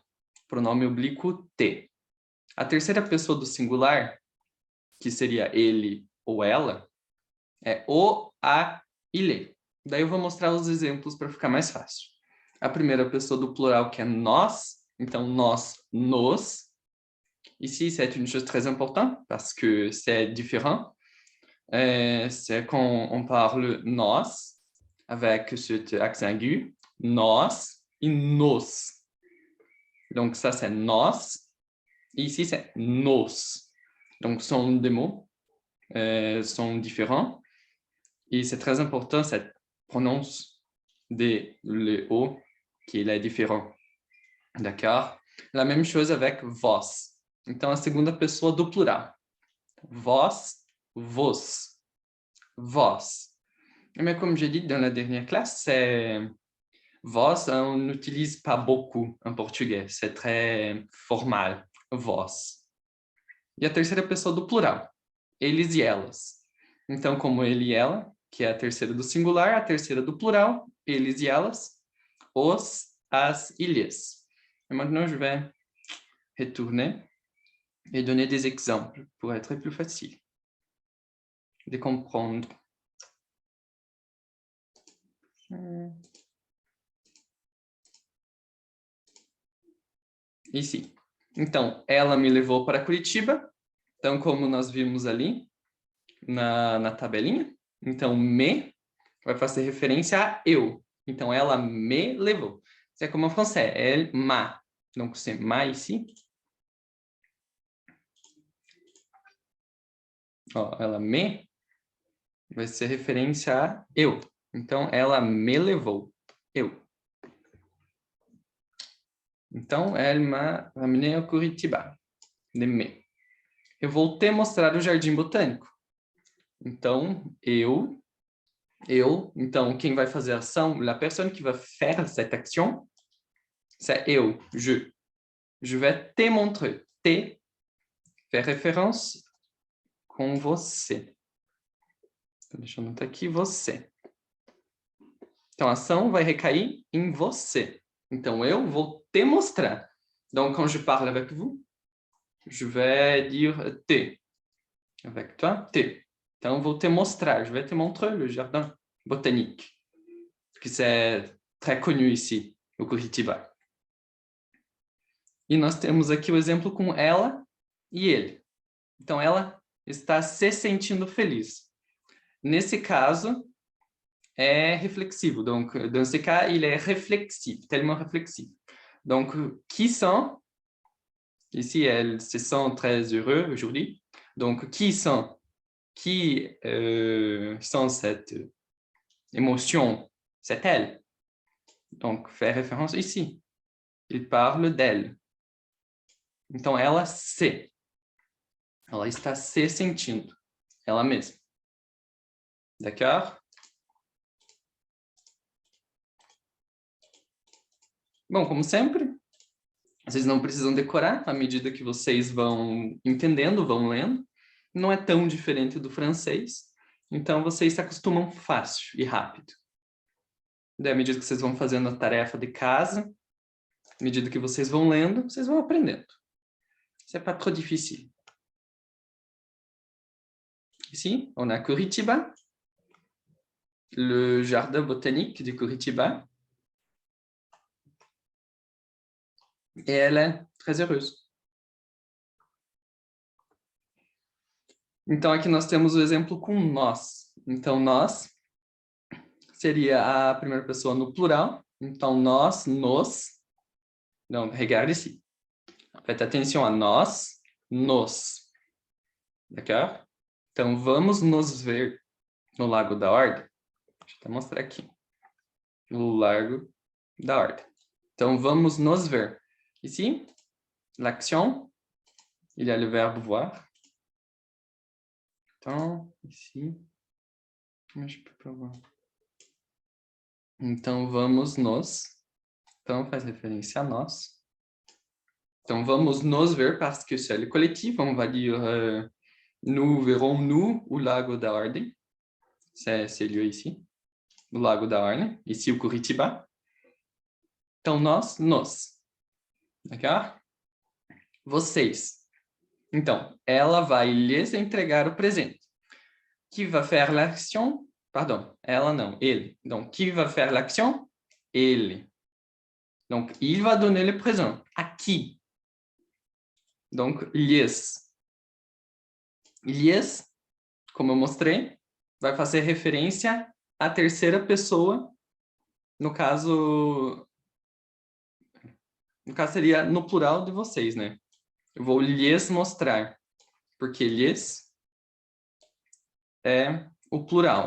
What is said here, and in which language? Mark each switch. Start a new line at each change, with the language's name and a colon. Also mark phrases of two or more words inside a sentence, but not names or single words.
Portuguese: Pronome oblíquo, te. A terceira pessoa do singular, que seria ele ou ela, é o, a, ele. Daí eu vou mostrar os exemplos para ficar mais fácil. A primeira pessoa do plural, que é nós, então nós, nos.
French: Ici, c'est une chose très importante parce que c'est différent. C'est quand on parle nós, avec cet accent aigu, nós et nos. Donc ça, c'est nós. Et ici, c'est nos. Donc, ce sont des mots, sont différents. Et c'est très important, cette prononce de le O qui est différent. D'accord? La même chose avec vós.
Portuguese: Então, a segunda pessoa do plural. Vós, vos. Vós.
French: Mais comme j'ai dit dans la dernière classe, vós, on n'utilise pas beaucoup en português. C'est très formal. Vós.
Portuguese: E a terceira pessoa do plural. Eles e elas. Então, como ele e ela, que é a terceira do singular, a terceira do plural, eles e elas, os, as, ilhas.
French: Et maintenant, je vais retourner et donner des exemples pour être plus facile de comprendre. Ici.
Portuguese: Então, ela me levou para Curitiba. Então, como nós vimos ali na tabelinha. Então, me vai fazer referência a eu. Então, ela me levou.
French: C'est comme en français, elle m'a. Donc, c'est m'a ici.
Portuguese: Ó, ela me vai ser referência a eu. Então, ela me levou. Eu. Então,
French: elle m'a ramené ao Curitiba.
Portuguese: De me. Eu vou te mostrar o jardim botânico. Então, então, quem vai fazer a ação,
French: la personne qui va faire cette action, c'est eu, je. Je vais te montrer. Te, faire référence
Portuguese: com você. Então, deixa eu anotar aqui, você. Então, a ação vai recair em você. Então, eu vou te mostrar.
French: Donc, quand je parle avec vous, je vais dire te. Avec toi, te.
Portuguese: Então, eu vou te mostrar.
French: Je vais te montrer le jardin botanique, que c'est très connu ici, au Curitiba.
Portuguese: E nós temos aqui o exemplo com ela e ele. Então, ela está se sentindo feliz. Nesse caso, é reflexivo.
French: Donc, dans ce cas, il est réflexif, tellement réflexif. Donc, qui sont, ici, elle se sent très heureux aujourd'hui. Donc, qui sont cette émotion? C'est elle. Donc, fait référence ici. Il parle d'elle.
Portuguese: Então, ela se. Ela está se sentindo. Ela mesma.
French: D'accord?
Portuguese: Bom, como sempre, vocês não precisam decorar à medida que vocês vão entendendo, vão lendo. Não é tão diferente do francês. Então, vocês se acostumam fácil e rápido. Daí, à medida que vocês vão fazendo a tarefa de casa, à medida que vocês vão lendo, vocês vão aprendendo.
French: C'est pas trop difficile. Ici, on a Curitiba, le jardin botanique de Curitiba. Et elle est très heureuse.
Portuguese: Então, aqui nós temos o exemplo com nós. Então, nós seria a primeira pessoa no plural. Então, nós, nos. Não,
French: regarde ici.
Portuguese: Preste atenção a nós, nos.
French: D'accord?
Portuguese: Então, vamos nos ver no Lago da Ordem. Deixa eu até mostrar aqui. O Lago da Ordem. Então, vamos nos ver.
French: Ici, l'action, il y a le verbe voir. Então, ici, je peux pas voir.
Portuguese: Então, vamos nos. Então, faz referência a nós. Então, vamos nos ver,
French: parce que c'est le collectif. On va dire, nous verrons nous o Lago da Ordem. C'est lieu ici.
Portuguese: O Lago da Ordem. Ici, o Curitiba. Então, nós, nos.
French: D'accord? Vocês.
Portuguese: Então, ela vai lhes entregar o presente.
French: Qui va faire l'action? Pardon,
Portuguese: ela não, ele.
French: Donc, qui va faire l'action? Ele. Donc, il va donner le présent. À qui? Donc,
Portuguese: lhes. Lhes, como eu mostrei, vai fazer referência à terceira pessoa. No caso seria no plural de vocês, né? Eu vou lhes mostrar, porque lhes é o plural.